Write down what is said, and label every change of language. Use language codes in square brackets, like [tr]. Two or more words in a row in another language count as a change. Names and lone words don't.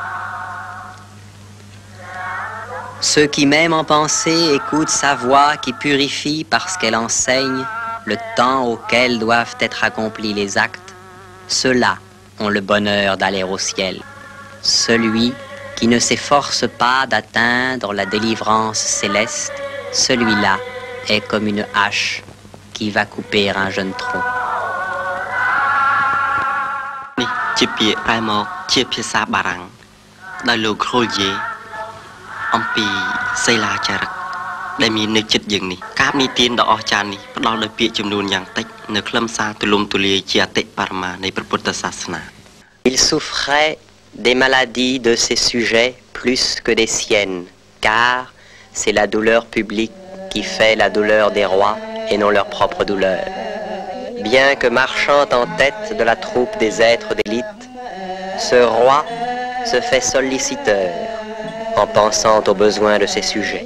[fr] Ceux qui même en pensée écoutent sa voix qui purifie parce qu'elle enseigne le temps auquel doivent être accomplis les actes, ceux-là ont le bonheur d'aller au ciel. Celui qui ne s'efforce pas d'atteindre la délivrance céleste, celui-là est comme une hache qui va couper un jeune tronc. [km] នេះជាពាក្យប្រែមកជាភាសាបារាំងដោយលោក Grolier អំពីសិលាចារឹកដែលមាននៅចិត្តយើងនេះកាបនីតិដ៏អស្ចារ្យនេះផ្ដល់ដោយពាក្យចំនួនយ៉ាងតិចនៅខ្លឹមសារទូលំទូលាយជាអតិបរមានៃព្រះពុទ្ធសាសនា [fr] Il souffrait des maladies de ses sujets plus que des siennes, car c'est la douleur publique qui fait la douleur des rois et non leur propre douleur. Bien que marchant en tête de la troupe des êtres d'élite, ce roi se fait solliciteur en pensant aux besoins de ses sujets.